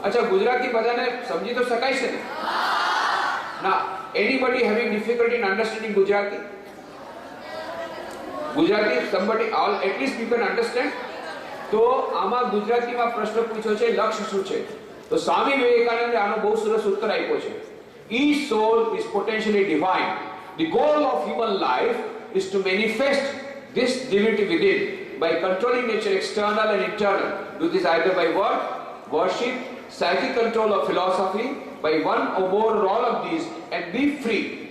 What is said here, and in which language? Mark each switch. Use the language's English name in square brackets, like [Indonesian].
[Hindi] अच्छा, [Gujarati] गुजराती બધાને સમજી તો શકાય છે ને? [English] ના, anybody having difficulty in understanding Gujarati? Gujarati, somebody, all at least you can understand. [Gujarati] તો આમાં ગુજરાતીમાં પ્રશ્ન પૂછ્યો છે લક્ષ્ય શું છે. તો સ્વામી વિવેકાનંદે આનો બહુ સરસ ઉત્તર આપ્યો છે. [English] Each soul is potentially divine. The goal of human life is to manifest this divinity within by controlling nature external and internal. Do this either by work, worship, psychic control or philosophy, by one or more or all of these, and be free.